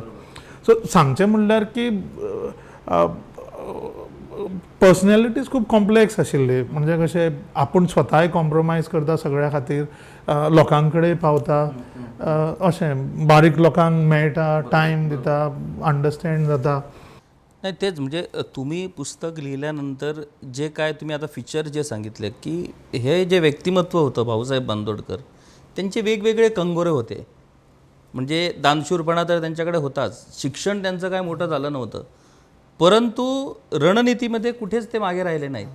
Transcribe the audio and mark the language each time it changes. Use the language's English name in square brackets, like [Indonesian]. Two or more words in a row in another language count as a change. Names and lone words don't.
[Konkani] सो सांगचें म्हणल्यार की पर्सनॅलिटीज खूब कॉम्प्लेक्स आशिल्ली. म्हणजे कशें आपूण स्वताय कॉम्प्रोमायज करता सगळ्या खातीर, लोकां कडेन पावता, अशें बारीक लोकांक मेळटा, टायम दिता, अंडरस्टँड जाता. [Marathi] नाही तेच, म्हणजे तुम्ही पुस्तक लिहिल्यानंतर जे काय तुम्ही आता फीचर जे सांगितले की हे जे व्यक्तिमत्व होतं भाऊसाहेब बांदोडकर, त्यांचे वेगवेगळे कंगोरे होते. म्हणजे दानशूरपणा तर त्यांच्याकडे होताच, शिक्षण त्यांचं काय मोठं झालं नव्हतं, परंतु रणनीतीमध्ये कुठेच ते मागे राहिले नाहीत.